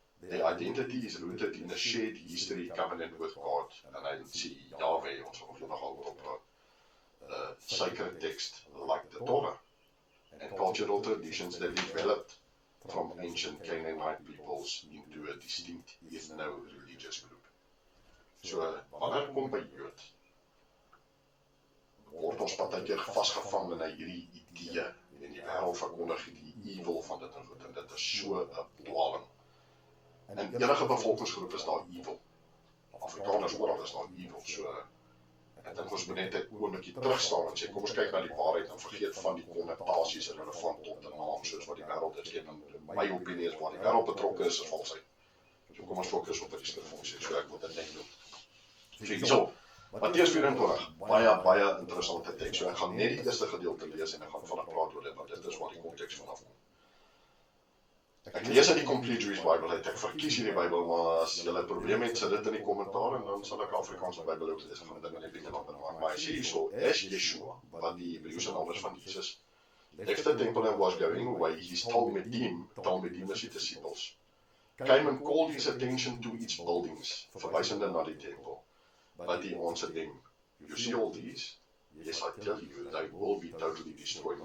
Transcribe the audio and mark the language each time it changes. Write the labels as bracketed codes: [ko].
[en] Their identity is rooted in a shared history covenant with God, and I see Yahweh, [af] ons nog nogal oor op [en] sacred text like the Torah, and cultural traditions that developed from ancient Canaanite peoples into a distinct ethno-religious group. [af] So, wanneer kom by Jood, word ons partykeer vasgevang in hierdie idee, en die wêreld verkondig die evil van dit en goed, en dit is so 'n dwaling. In enige bevolkingsgroep is daar evil. Afrikaners oral is daar evil, so ek dink ons moet net 'n oombliekie terugstaan en sê, kom ons kyk na die waarheid en vergeet van die konnotasies relevant tot 'n naam, soos wat die wêreld is. En my opinie is waar die wêreld betrokke is valsheid. So kom ons fokus op wat die skrif ons sê, so ek wil dit net doen. So, Matteus 24, baie interessante teks. So ek gaan net die eerste gedeelte lees en ek gaan vanaf praat oor dit, want dit is waar die konteks vanaf kom. Ek lees uit die Complete Jewish Bible uit, ek verkies hierdie Bybel, maar as julle 'n probleem het, sit dit in die kommentaar en dan sal ek Afrikaanse Bybel ook lees, gaan dit net 'n bietjie langer maak. Maar hy sê hierso, [en] as Yeshua, [af] wat die Hebreëse naam is van Jesus, [en] left the temple and was going away, his Talmidim is die disciples, came and called his attention to its buildings, [af] verwysende na die tempel. [en] But he answered them, you see all these? Yes, I tell you, they will be totally destroyed.